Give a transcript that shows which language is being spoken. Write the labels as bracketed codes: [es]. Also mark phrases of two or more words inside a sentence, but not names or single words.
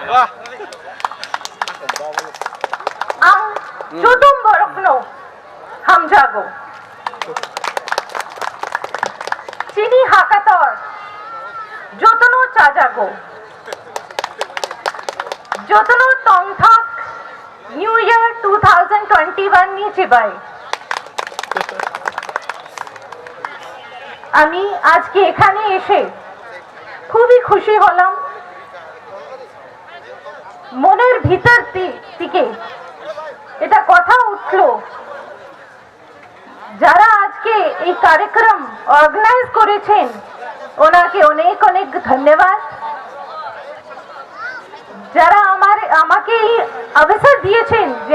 [trp] ang chudum borokno hamjago chini hakator jotono chajago jotono tongthak [en] new year [trp] 2021 ni chibai [bn] আমি আজকে এখানে এসে খুবই খুশি হলাম মনের ভিতর থেকে এটা কথা উঠলো যারা আজকে এই কার্যক্রম অর্গানাইজ করেছেন ওনাকে অনেক অনেক ধন্যবাদ যারা আমাকে এই অবসর দিয়েছেন যে